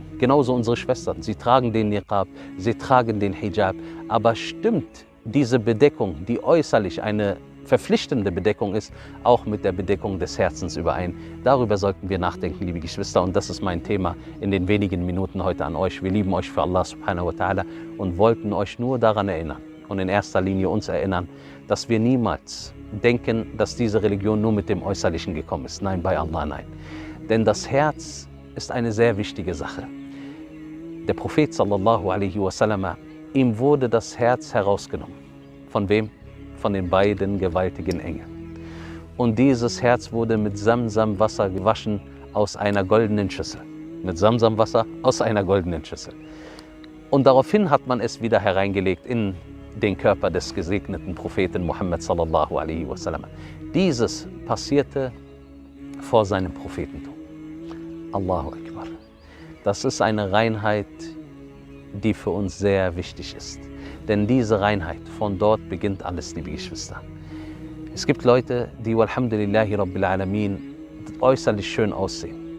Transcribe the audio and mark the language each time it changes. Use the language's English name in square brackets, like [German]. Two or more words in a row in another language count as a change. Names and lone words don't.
[German] Genauso unsere Schwestern, sie tragen den Niqab, sie tragen den Hijab. Aber stimmt diese Bedeckung, die äußerlich eine verpflichtende Bedeckung ist, auch mit der Bedeckung des Herzens überein? Darüber sollten wir nachdenken, liebe Geschwister. Und das ist mein Thema in den wenigen Minuten heute an euch. Wir lieben euch für Allah [Arabic] سبحانه وتعالى [German] und wollten euch nur daran erinnern und in erster Linie uns erinnern, dass wir niemals denken, dass diese Religion nur mit dem Äußerlichen gekommen ist. Nein, bei Allah nein. Denn das Herz ist eine sehr wichtige Sache. Der Prophet [Arabic] صلى الله عليه وسلم, [German] ihm wurde das Herz herausgenommen. Von wem? Von den beiden gewaltigen Engeln. Und dieses Herz wurde mit Samsam-Wasser gewaschen aus einer goldenen Schüssel. Mit Samsam-Wasser aus einer goldenen Schüssel. Und daraufhin hat man es wieder hereingelegt in den Körper des gesegneten Propheten Muhammad [Arabic] صلى الله عليه وسلم. [German] Dieses passierte vor seinem Prophetentum. [Arabic] الله أكبر. [German] Das ist eine Reinheit, die für uns sehr wichtig ist. Denn diese Reinheit, von dort beginnt alles, liebe Geschwister. Es gibt Leute, die, [Arabic] والحمد لله رب العالمين, [German] äußerlich schön aussehen.